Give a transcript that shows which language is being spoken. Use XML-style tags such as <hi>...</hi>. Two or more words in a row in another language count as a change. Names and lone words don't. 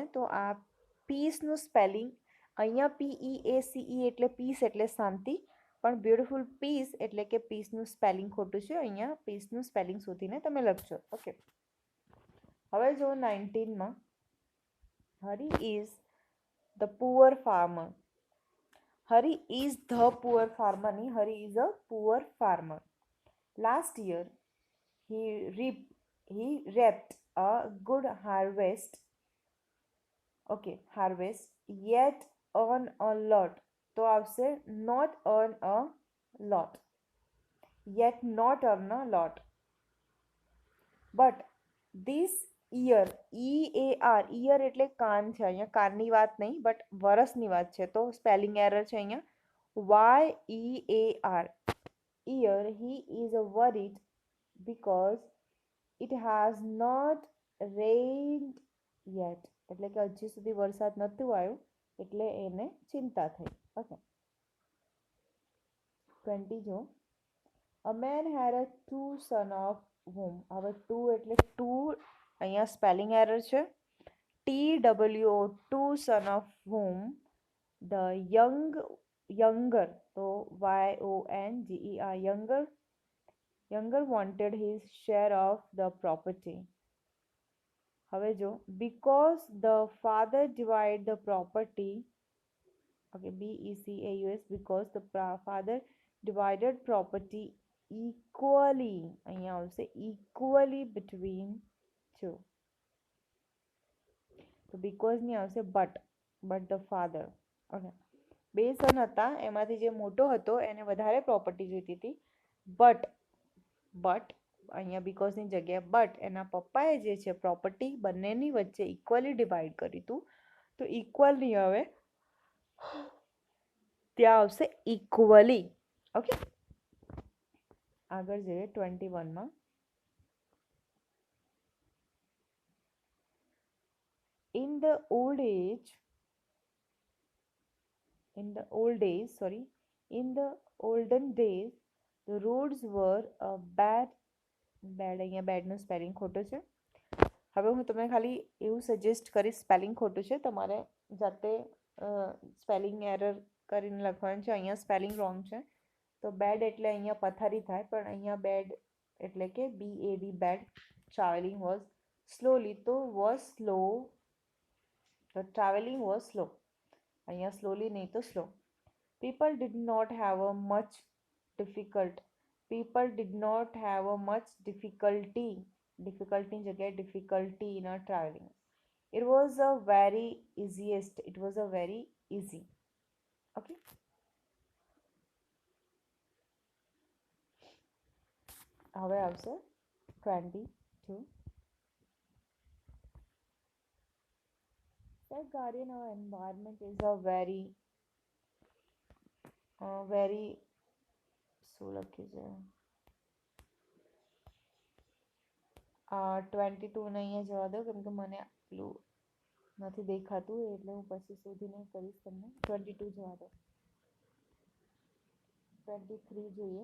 <gu>તો આ પીસનું સ્પેલિંગ અહીંયા PEACE એટલે પીસ એટલે શાંતિ, પણ</gu> <en>beautiful peace</en> <gu>એટલે કે પીસનું સ્પેલિંગ ખોટું છે, અહીંયા પીસનું સ્પેલિંગ શોધીને તમે લખજો. ઓકે, હવે જો 19માં</gu> <en>Hari is the poor farmer. Hari is the poor farmer નહીં, Hari is a poor farmer. last year he reaped a good harvest. Okay, harvest, yet on a lot,</en> <gu>તો આવશે</gu> <en>not on a lot, yet not on a lot. But this year,</en> <gu>EAR, year એટલે કાન છે, અહીંયા કાનની વાત નહીં બટ વરસની વાત છે, તો</gu> <en>spelling error</en> <gu>છે અહીંયા YEAR.</gu> <en>Year, he is worried because it has not rained yet.</en> <gu>એટલે કે હજી સુધી વરસાદ નહોતું આવ્યું એટલે એને ચિંતા થઈ.</gu> <en>ઓકે 20 જો A man had a two son of whom.</en> <gu>હવે two એટલે two અહીંયા</gu> <en>spelling error</en> <gu>છે.</gu> <en>TWO two son of whom the younger તો YONGER younger wanted his share of the property.</en> <gu>હવે જો</gu> <en>because the father divided the property, okay BECAUS, because the father divided property equally,</en> <gu>અહીંયા આવશે</gu> <en>equally between two. તો because</en> <gu>ની આવશે</gu> <en>but the father.</en> <gu>ઓકે બે સન હતા એમાંથી જે મોટો હતો એને વધારે પ્રોપર્ટી જોઈતી હતી બટ અહીંયા બીકોઝની જગ્યાએ બટ એના પપ્પાએ જે છે પ્રોપર્ટી બંનેની વચ્ચે</gu> <en>equally divide</en> <gu>કર્યું હતું તો ઇક્વલ નહીં આવે ત્યાં આવશે ઇક્વલી. ઓકે આગળ જઈએ 21માં.</gu> <en>In the olden days the roads were a bad</en> <gu>અહીંયા બેડનું સ્પેલિંગ ખોટું છે. હવે હું તમને ખાલી એવું સજેસ્ટ કરીશ સ્પેલિંગ ખોટું છે તમારે જાતે સ્પેલિંગ એરર કરીને લખવાનું છે. અહીંયા સ્પેલિંગ રોંગ છે તો બેડ એટલે અહીંયા પથારી થાય પણ અહીંયા બેડ એટલે કે BAD બેડ.</gu> <en>traveling was slowly તો was slow તો traveling was slow અહીંયા સ્લોલી</en> <gu>નહીં તો</gu> <en>સ્લો. People did not have a much difficulty</en> <gu>ની જગ્યાએ</gu> <en>difficulty in traveling. It was a very easy.</en> <gu>Okay હવે આવશે 22.</gu> <en>Safeguarding our environment is a very</en> <gu>શું લખ્યું છે 22 ને અહીંયા જવા દો કેમ કે મને પેલું નથી દેખાતું એટલે હું પછી શોધીને કરીશ તમને. 22 જવા દો. 23 જોઈએ.</gu>